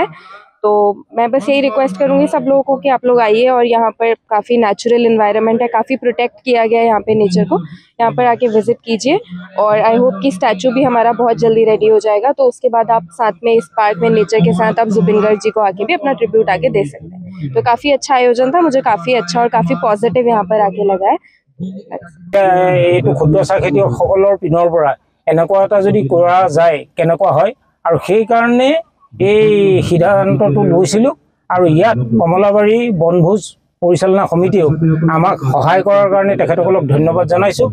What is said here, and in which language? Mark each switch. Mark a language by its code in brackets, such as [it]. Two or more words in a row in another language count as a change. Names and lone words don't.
[hi] तो मैं बस यही रिक्वेस्ट करूँगी सब लोगों को कि आप लोग आइए, और यहाँ पर काफ़ी [en] natural environment [hi] है, काफ़ी प्रोटेक्ट किया गया है यहाँ पे नेचर को। यहाँ पर आके विजिट कीजिए, और [en] I hope [hi] कि स्टैचू भी हमारा बहुत जल्दी रेडी हो जाएगा। तो उसके बाद आप साथ में इस पार्क में नेचर के साथ आप जुबिन गर्ग जी को आके भी अपना ट्रिब्यूट आके दे सकते हैं। तो काफ़ी अच्छा आयोजन था, मुझे काफ़ी अच्छा और काफ़ी पॉजिटिव यहाँ पर आके लगा है। [as] এইটো ক্ষুদ্ৰ চাহ খেতিয়কসকলৰ পিনৰ পৰা এনেকুৱা এটা যদি কৰা যায় কেনেকুৱা হয়, আৰু সেই কাৰণে এই সিদ্ধান্তটো লৈছিলোঁ। আৰু ইয়াত কমলাবাৰী বনভোজ পৰিচালনা সমিতিও আমাক সহায় কৰাৰ কাৰণে তেখেতসকলক ধন্যবাদ জনাইছোঁ।